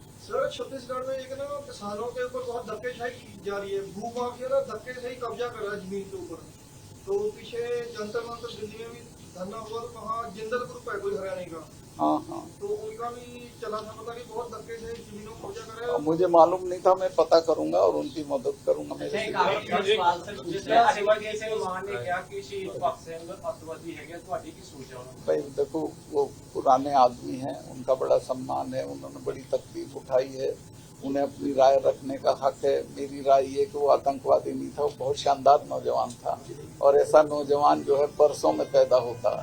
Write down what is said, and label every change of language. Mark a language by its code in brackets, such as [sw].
[hi] Sir Chhattisgarh में एक ना किसानों के ऊपर बहुत धक्केशाही की जा रही है, भू माफिया ना धक्केशाही कब्जा कर रहा है जमीन के ऊपर। तो पीछे जंतर मंतर दिल्ली में भी धरना हुआ, तो वहाँ जिंदल ग्रुप है कोई हरियाणा का, हाँ, तो उनका भी चला था, मतलब कि बहुत धक्केशाही जमीनों को कब्जा कर रहे अब हैं। मुझे मालूम नहीं था, मैं पता करूंगा और उनकी मदद करूंगा। मेरे एक से आखिरी सवाल सर पूछना है। [pa] ਅੱਤਵਾਦੀ ਸਲਮਾਨ ਨੇ ਕਿਹਾ ਕਿ ਸ਼ਹੀਦ ਭਗਤ ਸਿੰਘ ਅੱਤਵਾਦੀ ਹੈਗੇ, ਤੁਹਾਡੀ ਕੀ ਸੋਚ ਹੈ ਉਹਨਾਂ ਨੂੰ? [hi] भाई देखो, वो पुराने आदमी हैं, उनका बड़ा सम्मान है, उन्होंने बड़ी तकलीफ उठाई है, उन्हें अपनी राय रखने का हक है। मेरी राय ये कि वो आतंकवादी नहीं था, वो बहुत शानदार नौजवान था, और ऐसा नौजवान जो है बरसों में पैदा होता है।